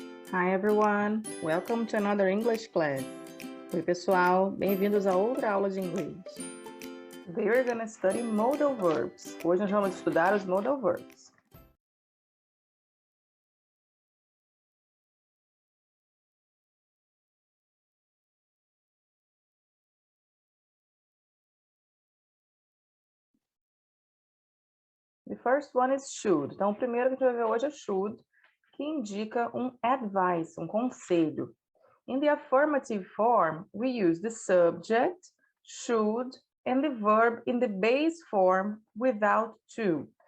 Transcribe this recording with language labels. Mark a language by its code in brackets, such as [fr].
[en] Hi everyone, welcome to another English class. [pt] Oi pessoal, bem-vindos a outra aula de inglês. [en] Today we're going to study modal verbs. [pt] Hoje nós vamos estudar os modal verbs. [en] The first one is should. [pt] Então o primeiro que a gente vai ver hoje é should, que indica um advice, um conselho. [en] In the affirmative form, we use the subject, should, and the verb in the base form without to.